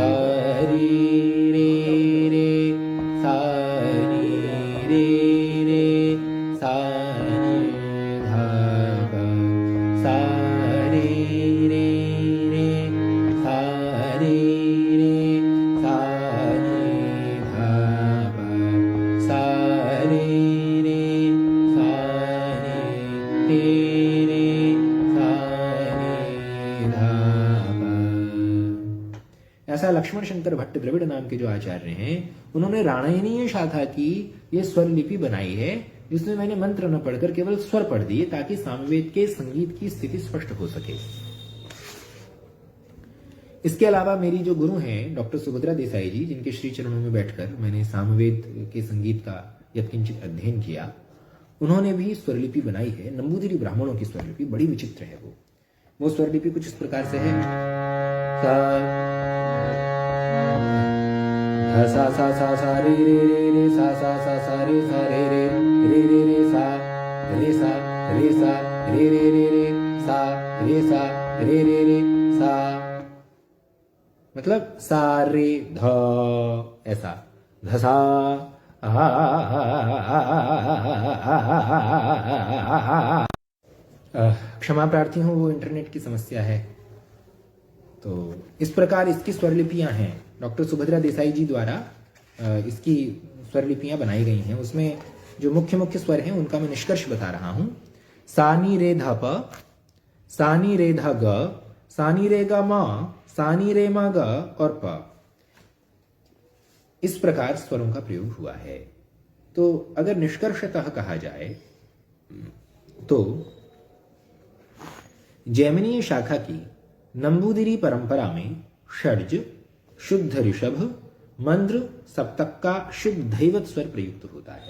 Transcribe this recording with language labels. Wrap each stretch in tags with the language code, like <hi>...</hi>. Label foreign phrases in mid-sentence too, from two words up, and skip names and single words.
<hi>री रे रे सा नी रे रे सा नी धा पा सा रे रे रे सा रे रे सा नी धा पा सा रे रे सा नी रे रे सा नी धा पा। ऐसा लक्ष्मण शंकर भट्ट द्रविड़ नाम के जो आचार्य हैं, उन्होंने राणायणीय शाखा की ये स्वर लिपि बनाई है, जिसमें मैंने मंत्र न पढ़कर केवल स्वर पढ़ दिए ताकि सामवेद के संगीत की स्थिति स्पष्ट हो सके। इसके अलावा मेरी जो गुरु हैं डॉक्टर सुभद्रा देसाई जी, जिनके श्री चरणों में बैठकर मैंने सामवेद के संगीत का यत्किंचित अध्ययन किया, उन्होंने भी स्वरलिपि बनाई है। नंबूदिरी ब्राह्मणों की स्वरलिपि बड़ी विचित्र है। वो स्वरलिपि कुछ इस प्रकार से है सा सा सा सा रे रे रे रे सा सा सा सा रे सा रे रे रे रे रे सा रे सा रे सा रे रे रे रे सा रे सा रे रे रे सा, मतलब सा रे ध, ऐसा धसा क्षमा प्रार्थी हूं, वो इंटरनेट की समस्या है। तो इस प्रकार इसकी स्वरलिपियां हैं। डॉक्टर सुभद्रा देसाई जी द्वारा इसकी स्वरलिपियां बनाई गई हैं। उसमें जो मुख्य मुख्य स्वर हैं उनका मैं निष्कर्ष बता रहा हूं। सानी रे ध प, सानी रे ध ग, सानी रे ग म, सानी रे म ग और प। इस प्रकार स्वरों का प्रयोग हुआ है। तो अगर निष्कर्षतः कहा जाए तो जैमिनीय शाखा की नंबूदिरी परंपरा में षड्ज, शुद्ध ऋषभ, मंद्र, सप्तक का शुद्ध धैवत स्वर प्रयुक्त होता है।</hi>